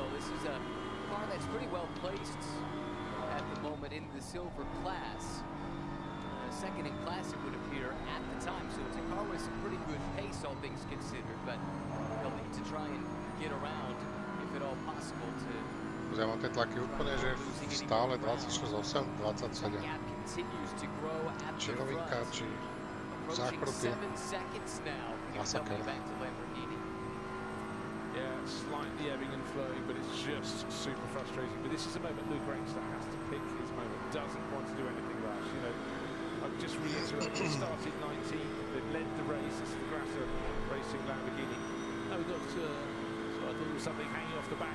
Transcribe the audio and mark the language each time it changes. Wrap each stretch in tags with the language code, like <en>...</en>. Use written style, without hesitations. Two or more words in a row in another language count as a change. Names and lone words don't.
<en>This is a car that's pretty well placed at the moment in the silver class. Second in class, it would appear, at the time. So it's a car with some pretty good pace, all things considered, but they'll need to try and get around, if at all possible, to...</en> <sk>Ja mám tie tlaky úplne, že stále 26, 8, 27. Či rovinka, či zákruty. Masaker.</sk> <en>Yeah, slightly ebbing and flowing, but it's just super frustrating. But this is a moment Luca Engstler has to pick his moment. Doesn't want to do anything rash, you know. I'll just reiterate, they started 19th, they led the race. This is the Grasser Racing Lamborghini. Now we've got, so I thought there was something hanging off the back.</en>